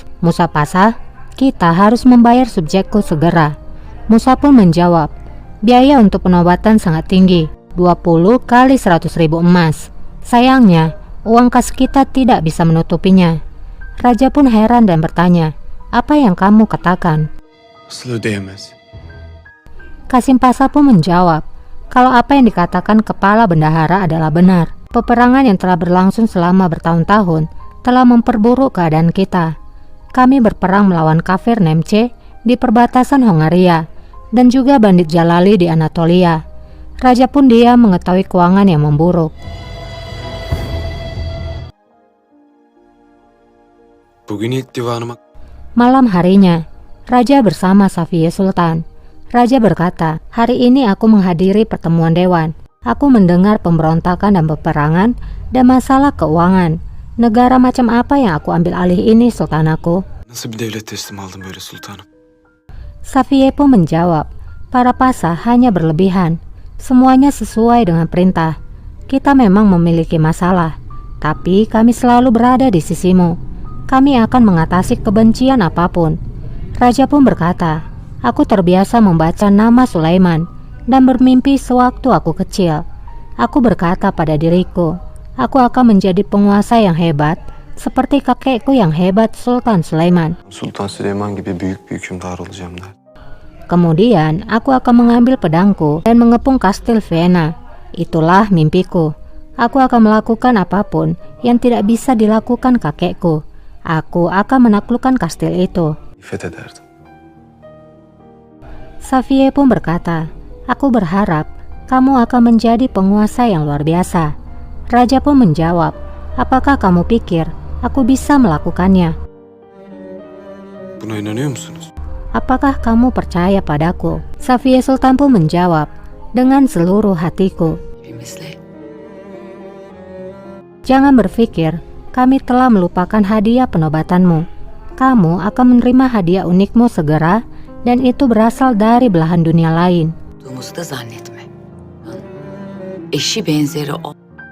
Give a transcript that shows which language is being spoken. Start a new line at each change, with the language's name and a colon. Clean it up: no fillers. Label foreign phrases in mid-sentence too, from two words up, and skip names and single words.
Indonesian: Musa Pasa, kita harus membayar subjekku segera. Musa pun menjawab, biaya untuk penobatan sangat tinggi, 20 kali 100.000 emas. Sayangnya, uang kas kita tidak bisa menutupinya. Raja pun heran dan bertanya, apa yang kamu katakan?
Turkish: Nasıl ödeyemez?
Indonesian: Kasim Pasa pun menjawab, kalau apa yang dikatakan kepala bendahara adalah benar. Peperangan yang telah berlangsung selama bertahun-tahun telah memperburuk keadaan kita. Kami berperang melawan kafir Nemce di perbatasan Hongaria dan juga bandit Jalali di Anatolia. Raja pun dia mengetahui keuangan yang memburuk.
Turkish: Bugün ilk divanıma...
Indonesian: Malam harinya, Raja bersama Safiye Sultan. Raja berkata, hari ini aku menghadiri pertemuan dewan. Aku mendengar pemberontakan dan peperangan dan masalah keuangan. Negara macam apa yang aku ambil alih ini, sultanaku?
Turkish: Nasıl bir devlet teslim aldım böyle sultanım?
Indonesian: Safiye pun menjawab, para Pasa hanya berlebihan. Semuanya sesuai dengan perintah. Kita memang memiliki masalah, tapi kami selalu berada di sisimu. Kami akan mengatasi kebencian apapun. Raja pun berkata, aku terbiasa membaca nama Sulaiman dan bermimpi sewaktu aku kecil. Aku berkata pada diriku, aku akan menjadi penguasa yang hebat, seperti kakekku yang hebat Sultan Sulaiman.
Turkish: Sultan Süleyman gibi büyük bir hükümdar olacağım der.
Indonesian: Kemudian aku akan mengambil pedangku dan mengepung kastil Vienna. Itulah mimpiku. Aku akan melakukan apapun yang tidak bisa dilakukan kakekku. Aku akan menaklukkan kastil itu.
Turkish: Fethederdim.
Indonesian: Safiye pun berkata, aku berharap kamu akan menjadi penguasa yang luar biasa. Raja pun menjawab, apakah kamu pikir aku bisa melakukannya?
Turkish: Buna inanıyor musunuz?
Indonesian: Apakah kamu percaya padaku? Safiye Sultan pun menjawab, dengan seluruh hatiku.
Turkish: Hepimizle
Indonesian: Jangan berpikir kami telah melupakan hadiah penobatanmu. Kamu akan menerima hadiah unikmu segera, dan itu berasal dari belahan dunia lain.
Turkish: olduğumuzu da zannetme. Eşi benzeri